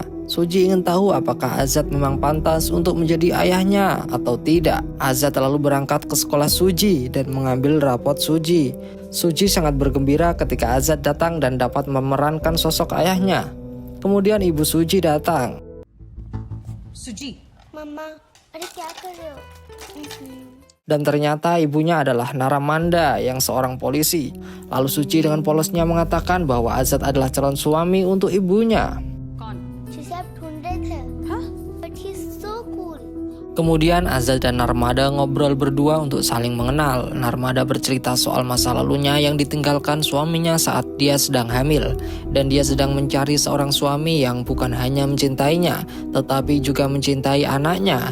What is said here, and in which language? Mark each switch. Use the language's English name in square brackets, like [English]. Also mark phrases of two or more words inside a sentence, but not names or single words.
[Indonesian] Suji ingin tahu apakah Azad memang pantas untuk menjadi ayahnya atau tidak. Azad lalu berangkat ke sekolah Suji dan mengambil rapot Suji. Suji sangat bergembira ketika Azad datang dan dapat memerankan sosok ayahnya. Kemudian ibu Suji datang. Suji. Mama, [Hindi] अरे क्या कर रहे हो? [Indonesian] Dan ternyata ibunya adalah Naramanda yang seorang polisi. Lalu Suci dengan polosnya mengatakan bahwa Azad adalah calon suami untuk ibunya. [Hindi] जिसे आप ढूंढ रहे थे, [English] but he's so cool. [Indonesian] Kemudian Azad dan Narmada ngobrol berdua untuk saling mengenal. Narmada bercerita soal masa lalunya yang ditinggalkan suaminya saat dia sedang hamil. Dan dia sedang mencari seorang suami yang bukan hanya mencintainya, tetapi juga mencintai anaknya.